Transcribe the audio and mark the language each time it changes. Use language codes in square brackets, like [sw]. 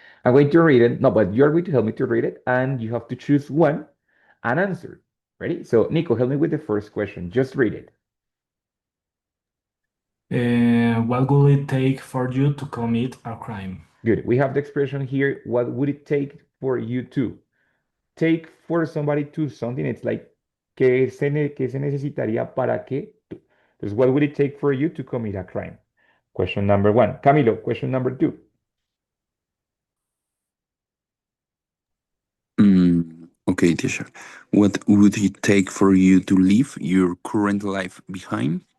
[en] I'm going to read it. No, but you're going to help me to read it, and you have to choose one and answer. Ready? So, Nico, help me with the first question. Just read it. What will it take for you to commit a crime? Good. We have the expression here. What would it take for you to take for somebody to something? It's like, [es] qué se necesitaría para que tú? Entonces, [en] what would it take for you to commit a crime? Question number one. Camilo, question number two. Okay, teacher. What would it take for you to leave your current life behind?